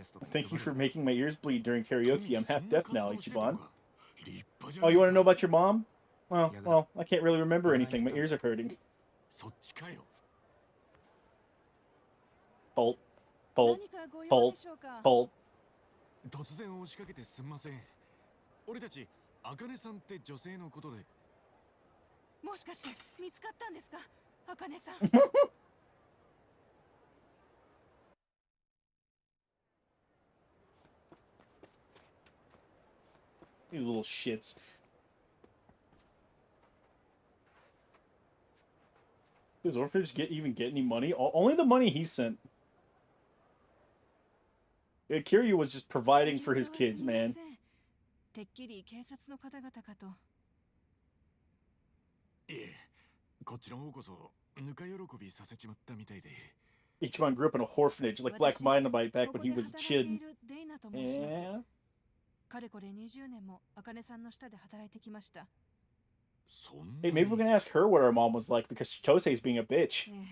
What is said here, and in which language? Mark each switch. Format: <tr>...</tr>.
<en>Thank you for making my ears bleed during karaoke. I'm half deaf now, Ichiban. Oh, you want to know about your mom? Well, I can't really remember anything. My ears are hurting. Bolt. Hold. Hold. Hold.</en> <ja>突然押しかけてすんません。俺たち、茜さんって女性のことで。もしかして見つかったんですか、茜さん。</ja> <en>These little shits. Does orphanage even get any money? Only the money he sent. Yeah, Kiryu was just providing for his kids, man.</en> <ja>てっきり警察の方々かと。いえ、こっちの方こそぬか喜びさせちまったみたいで。</ja> <en>Ichiban grew up in a orphanage like Black Dynamite back when he was a kid. Yeah.</en> <ja>かれこれ20年も茜さんの下で働いてきました。</ja> <en>Hey, maybe we're gonna ask her what her mom was like because Chitosei's being a bitch.</en>